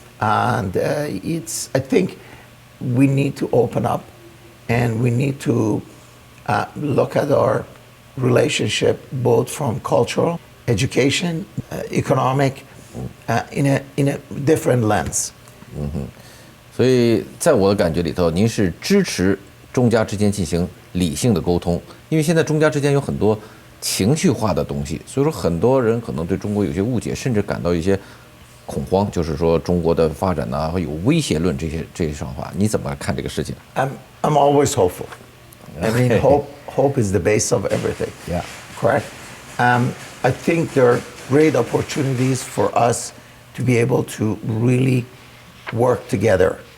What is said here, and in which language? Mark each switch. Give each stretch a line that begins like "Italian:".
English: And I think we need to open up, and we need to look at our relationship both from cultural, education, economic, in a different lens.
Chinese: 所以在我的感觉里头，您是支持中加之间进行理性的沟通，因为现在中加之间有很多情绪化的东西，所以说很多人可能对中国有些误解，甚至感到一些恐慌，就是说中国的发展呢会有威胁论这些说法，你怎么看这个事情？
English: I'm always hopeful. I mean, hope is the base of everything. Yeah. Correct. I think there are great opportunities for us to be able to really work together